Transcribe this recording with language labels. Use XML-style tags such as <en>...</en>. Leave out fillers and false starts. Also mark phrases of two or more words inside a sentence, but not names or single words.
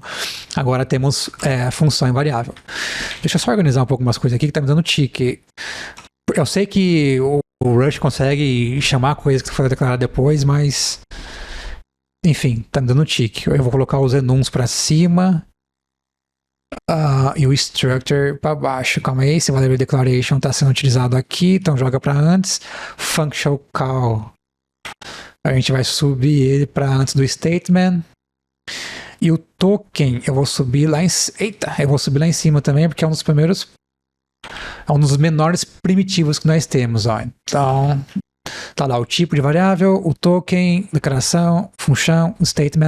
<pt>Agora temos função e variável. Deixa eu só organizar um pouco umas coisas aqui que tá me dando tique. Eu sei que o Rush consegue chamar coisas que foram declaradas depois, mas enfim, tá me dando tique. Eu vou colocar os enums pra cima e o structure pra baixo. Calma aí, esse</pt> <en>variable declaration</en> <pt>tá sendo utilizado aqui, então joga pra antes.</pt> <en>Function call,</en> <pt>a gente vai subir ele pra antes do statement. E o token eu vou subir lá em cima também, porque é um dos primeiros, é um dos menores primitivos que nós temos, ó. Então, tá lá o tipo de variável, o token, declaração, função, statement.</pt>